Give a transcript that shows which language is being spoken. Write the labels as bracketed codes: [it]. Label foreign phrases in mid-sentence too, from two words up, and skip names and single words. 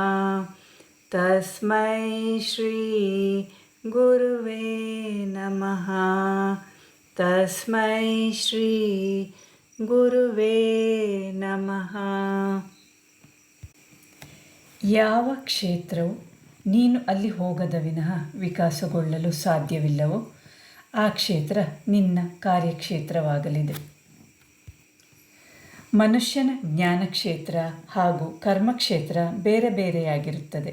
[sa] ತಸ್ಮೈ ಶ್ರೀ ಗುರುವೇ ನಮಃ. ತಸ್ಮೈ ಶ್ರೀ ಗುರುವೇ ನಮಃ. [kn] ಯಾವ ಕ್ಷೇತ್ರವು ನೀನು ಅಲ್ಲಿ ಹೋಗದ ವಿನಃ ವಿಕಾಸಗೊಳ್ಳಲು ಸಾಧ್ಯವಿಲ್ಲವೋ ಆ ಕ್ಷೇತ್ರ ನಿನ್ನ ಕಾರ್ಯಕ್ಷೇತ್ರವಾಗಲಿದೆ. ಮನುಷ್ಯನ ಜ್ಞಾನಕ್ಷೇತ್ರ ಹಾಗೂ ಕರ್ಮಕ್ಷೇತ್ರ ಬೇರೆ ಬೇರೆಯಾಗಿರುತ್ತದೆ.